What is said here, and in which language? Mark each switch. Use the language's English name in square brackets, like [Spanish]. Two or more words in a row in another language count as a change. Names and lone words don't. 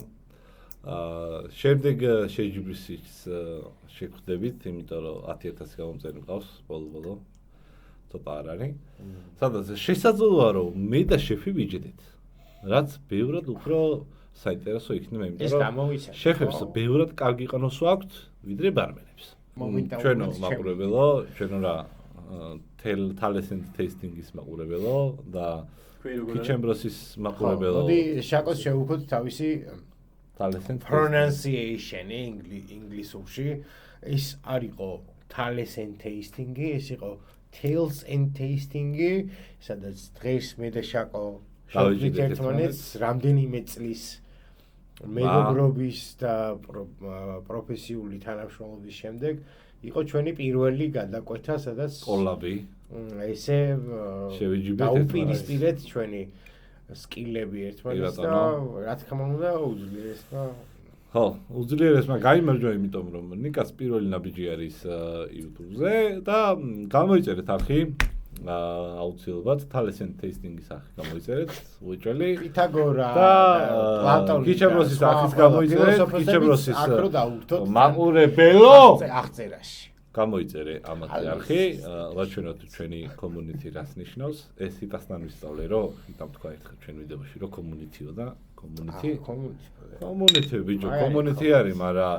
[Georgian] შემდეგ შეჯიბრისიც შეხვდებით, იმიტომ რომ 10000 გამომწერი მყავს ბოლო. ცოტა არ არის. სადაც შესაძლოა რომ მე და შეფი ვიჯდეთ. რაც ბევრად უფრო საინტერესო იქნება, ეს იმიტომ რომ გამოვიცემ. შეფებს ბევრად კარგი ყნოსვა აქვთ, ვიდრე ბარმენებს. ჩვენო მაყურებელო, ჩვენო რა talent tasting-ის მაყურებელო და Kitchenbrosის მაყურებელო. მოდი შაკოს შევუქოთ თავისი talent pronunciation-ი ინგლისურში. ის არისო talent tasting-ი, ეს იყო Tales and Tasting-ი, სადაც დღეს მე და შაკო შევხვდით ერთმანეთს რამდენიმე წლის მეგობრობის და პროფესიული თანამშრომლობის შემდეგ იყო ჩვენი პირველი გადაკვეთა, სადაც კოლაბი ესე დაუპირისპირეთ ჩვენი სკილები ერთმანეთს და რა თქმა უნდა უძლიერესმა ხო, უძლიერესმა გაიმარჯვა, იმიტომ რომ ნიკას პირველი ნაბიჯი არის YouTube-ზე და გამოიწერეთ არხი აუცილებლად talent tasting-ის არხი გამოიწერეთ, უეჭველი პითაგორა და Kitchenbrosის არხის გამოიწერეთ, Kitchenbrosის მაყურებელო აღწერაში გამოიწერე ამათი არხი, ვაჩვენოთ ჩვენი community რას ნიშნავს. ეს იტასთან ვისწავლე, რომ იტამ თქვა ერთხელ ჩვენ ვიდეოში, რომ community-ო და community ბიჭო, community არის, მაგრამ არ.